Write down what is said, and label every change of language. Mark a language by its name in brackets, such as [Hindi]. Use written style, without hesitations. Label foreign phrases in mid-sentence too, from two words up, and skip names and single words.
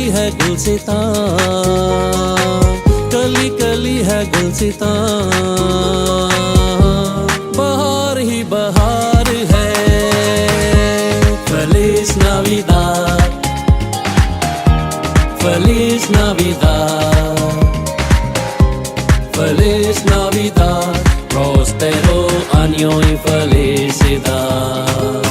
[Hindi] गुलसितां, कली कली है गुलसितां, बहार ही बहार है। [Spanish] Feliz Navidad, Feliz Navidad, Feliz Navidad, prospero año y felicidad.